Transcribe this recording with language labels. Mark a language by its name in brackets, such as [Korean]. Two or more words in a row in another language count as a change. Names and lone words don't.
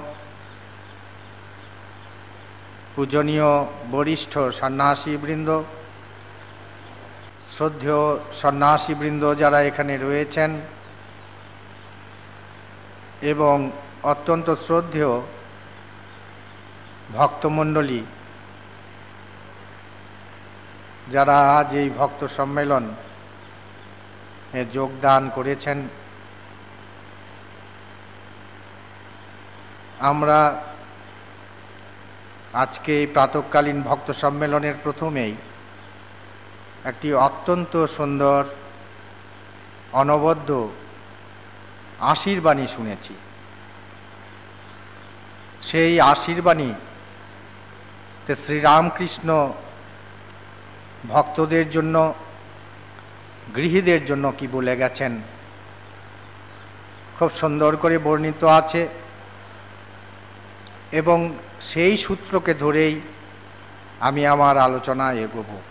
[Bangla] পূজনীয় বরিষ্ঠ সন্ন্যাসী বৃন্দ শ্রদ্ধেয় সন্ন্যাসী বৃন্দ যারা এখানে রয়েছেন এবং অত্যন্ত শ্রদ্ধেয় ভক্তমণ্ডলী যারা আজ এই ভক্ত সম্মেলন যোগদান করেছেন। আমরা আজকে প্রাতঃকালীন ভক্ত সম্মেলনের প্রথমেই একটি অত্যন্ত সুন্দর অনবদ্য আশীর্বাণী শুনেছি। সেই আশীর্বাণীতে শ্রীরামকৃষ্ণ ভক্তদের জন্য গৃহীদের জন্য কি বলে গেছেন খুব সুন্দর করে বর্ণিত আছে এবং সেই সূত্রকে ধরেই আমি আমার আলোচনা এগোব।